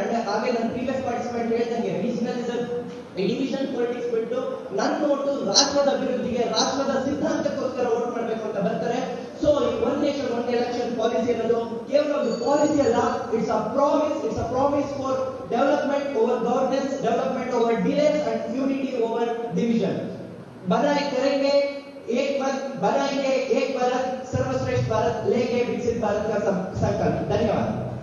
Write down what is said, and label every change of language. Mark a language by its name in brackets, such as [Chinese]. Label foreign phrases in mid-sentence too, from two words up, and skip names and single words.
[Kannada] ಹಾಗೆ ನನ್ನ [English] previous participant [Kannada] ಹೇಳ್ದಂಗೆ [English] regionalism, division politics [Kannada] ಬಿಟ್ಟು ನನ್ನ ಓಟು ರಾಷ್ಟ್ರದ ಅಭಿವೃದ್ಧಿಗೆ, ರಾಷ್ಟ್ರದ ಸಿದ್ಧಾಂತಕ್ಕೋಸ್ಕರ ವೋಟ್ ಮಾಡ್ಬೇಕು ಅಂತ ಬರ್ತಾರೆ. [English] ಸೊ ಈ one nation one election policy [Kannada] ಅನ್ನೋದು ಕೇವಲ ಒಂದು [English] ಪಾಲಿಸಿ ಅಲ್ಲ, it's a promise for development over governance, development over delays and unity over division. [Hindi] बनाए करेंगे एक मत, बनाएंगे एक भारत, सर्वश्रेष्ठ भारत लेके विकसित भारत का संकल्प. धन्यवाद.